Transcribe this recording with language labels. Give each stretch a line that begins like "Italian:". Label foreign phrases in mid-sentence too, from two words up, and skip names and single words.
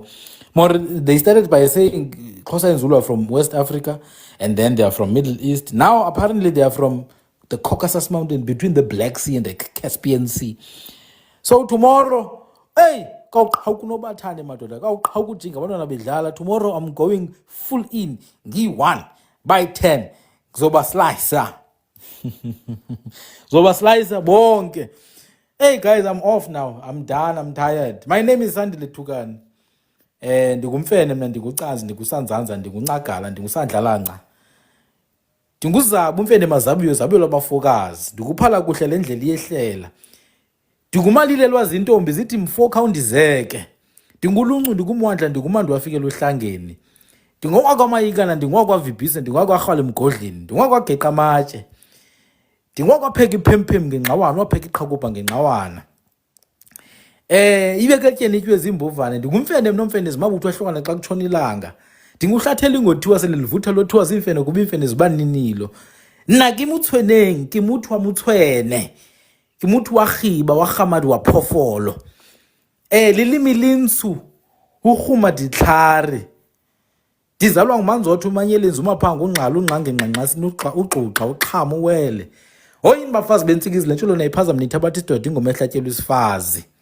English: More, they started by saying Xhosa and Zulu are from West Africa, and then they are from Middle East. Now apparently they are from the Caucasus Mountain, between the Black Sea and the Caspian Sea. So tomorrow, hey, tomorrow I'm going full in. One by 10.
Xhosa: Zoba slicer. Zoba slicer bonke.
English: Hey guys, I'm off now. I'm done. I'm tired. My name is Sandile Tukan.
Xhosa: Ndingumfene mna, ndingucazi, ndingusanzanza, ndinguncagala, ndingusandlalanca. Ndinguzaba umfene mazabiyo, zabelo abafokazi. Ndikuphala kuhle le ndlela iyehlela. Ndingumalile lwazi intombi zithi mfo khawundizeke. Ndinguluncu, ndingumwandla, ndingumandi wafikela ohlangeni. Ndingokwamayikana, ndingokwaVibhise, ndingokwarhwala emgodleni, ndingokwageqa amatye. Ndingokwapheka iphemphem ngengxawana, wapheka iqhakuba ngengxawana. Ibekeletyeni itywe zimbovane, ndingumfene mnomfene zimabutho ahlukana xa kutshona ilanga. Ndinguhlathela ingothiwa sele livutha lothiwa zimfene kuba imfene zibaninilo.
Southern Sotho: Nna ke motshweneng, ke motho wa motshwene. Ke motho wa khiba, wa kgamadi, wa phofolo. Lelimi linsu, urhuma ditlhare.
Xhosa: Ndizalwa ngumanzotho umanyelenzi umaphango ungqala ungqange ngqanqasini ugxuxa uqhama uwele. Oyini bafazi bentsikizi le ntsholo nayiphazama nithabatha isidoda ingoma ehlatyelwa isifazi.